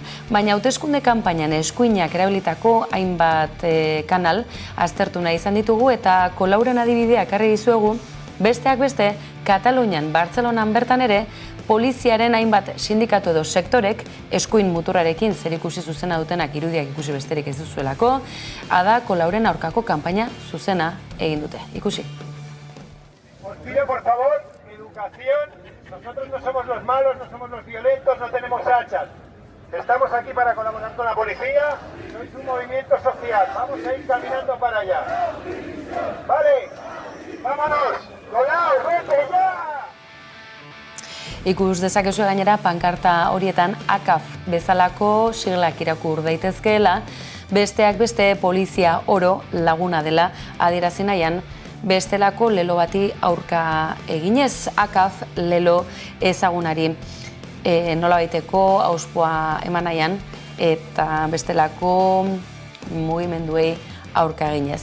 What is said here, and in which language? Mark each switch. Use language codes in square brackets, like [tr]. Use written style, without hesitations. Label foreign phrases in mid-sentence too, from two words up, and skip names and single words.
[eu] Baina hauteskunde kanpainan eskuinak erabilitako hainbat kanal aztertu nahi izan ditugu eta kolauren adibideak jarri dizuegu, besteak beste, Katalunian, Bartzelonan bertan ere, poliziaren hainbat sindikatu edo sektorek eskuin muturrarekin zerikusi zuzena dutenak irudiak ikusi besterik ez duzuelako, ada kolauren aurkako kanpaina zuzena egin dute. Ikusi. [es] Os pido, por favor, educación. Nosotros no somos los malos, no somos los violentos, no tenemos hachas. Estamos aquí para colaborar con la policía. Sois un movimiento social. Vamos a ir caminando para allá. Vale, vámonos. Colaos, vete ya. [eu] Ikus dezakezu gainera pankarta horietan ACAF bezalako siglak irakur daitezkeela, besteak beste polizia oro laguna dela adierazi nahian, bestelako lelo bati aurka eginez, ACAF lelo ezagunari nolabaiteko auspoa eman nahian eta bestelako mugimenduei aurka eginez.